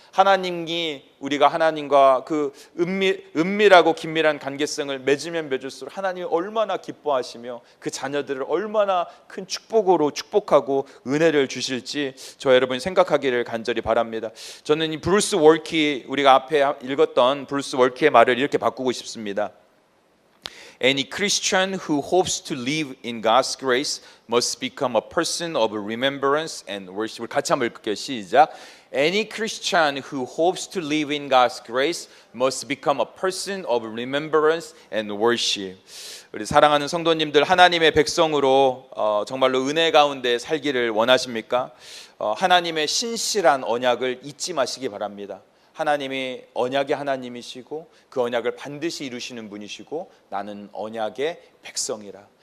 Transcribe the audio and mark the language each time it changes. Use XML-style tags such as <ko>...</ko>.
<ko>하나님이 우리가 하나님과 그 은밀하고 긴밀한 관계성을 맺으면 맺을수록 하나님이 얼마나 기뻐하시며 그 자녀들을 얼마나 큰 축복으로 축복하고 은혜를 주실지 저와 여러분이 생각하기를 간절히 바랍니다. 저는 이 브루스 월키, 우리가 앞에 읽었던 브루스 월키의 말을 이렇게 바꾸고 싶습니다.</ko> <en>Any Christian who hopes to live in God's grace must become a person of remembrance and worship.</en> <ko>같이 한번 읽을게요. 시작.</ko> <en>Any Christian who hopes to live in God's grace must become a person of remembrance and worship.</en> <ko>우리 사랑하는 성도님들, 하나님의 백성으로 정말로 은혜 가운데 살기를 원하십니까? 하나님의 신실한 언약을 잊지 마시기 바랍니다. 하나님이 언약의 하나님이시고 그 언약을 반드시 이루시는 분이시고 나는 언약의 백성이라.</ko>